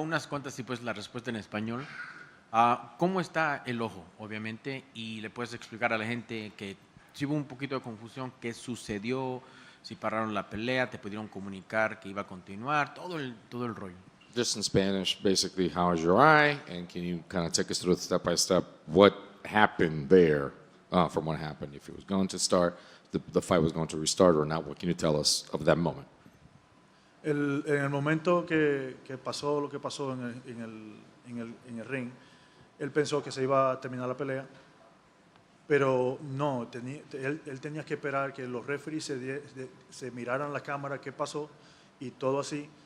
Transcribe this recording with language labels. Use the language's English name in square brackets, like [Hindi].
[Spanish] Unas cuantas y pues la respuesta en español. ¿Cómo está el ojo, obviamente? Y le puedes explicar a la gente que si hubo un poquito de confusión, qué sucedió, si pararon la pelea, te pudieron comunicar que iba a continuar, todo el rollo. [English] Just in Spanish, basically, how is your eye? And can you kind of take us through step by step what happened there from what happened? If it was going to start, the fight was going to restart or not? What can you tell us of that moment? [Spanish] En el momento que pasó lo que pasó en el ring, él pensó que se iba a terminar la pelea, pero no, él tenía que esperar que los referees se miraran la cámara, qué pasó y todo así.